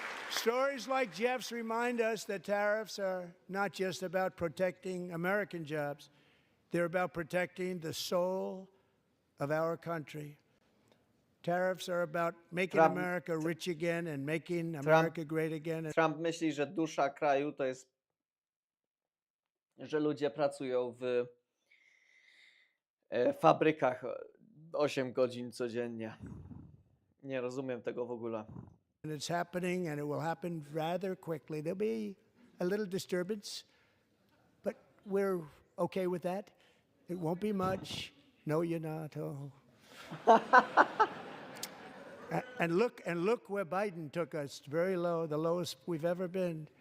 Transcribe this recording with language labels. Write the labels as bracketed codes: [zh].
[en] Stories like Jeff's remind us that tariffs are not just about protecting American jobs. They're about protecting the soul of our country. Tariffs are about making America rich again and making America great again. [pl] Trump myśli, że dusza kraju to jest, że ludzie pracują w fabrykach 8 godzin codziennie. Nie rozumiem tego w ogóle. [en] And it's happening, and it will happen rather quickly. There'll be a little disturbance, but we're okay with that. It won't be much. No, you're not. Oh. And look where Biden took us. Very low, the lowest we've ever been.